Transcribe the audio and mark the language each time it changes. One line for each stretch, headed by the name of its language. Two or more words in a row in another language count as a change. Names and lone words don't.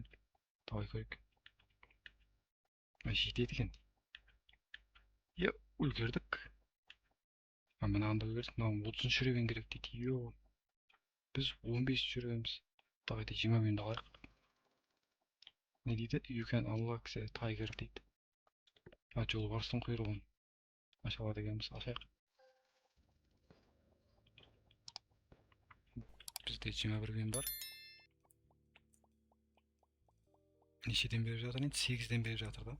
Kazakh: Давай көрейік. Жетеді екен. Үлгердік. Мынағында үлгердік. Мынаған 30 жүрген керек дейді. Йоу, біз 15 жүреміз.
Russian: Давайте 20 минут
Kazakh: алайық. Не дейді?
English: You can unlock the tiger дейді.
Kazakh: Жолбарыстың құйрығын аша алады екенбіз. Ашайық. Бізде 21 win бар. Нешеден беріп жатыр енді? 8-ден беріп жатыр да.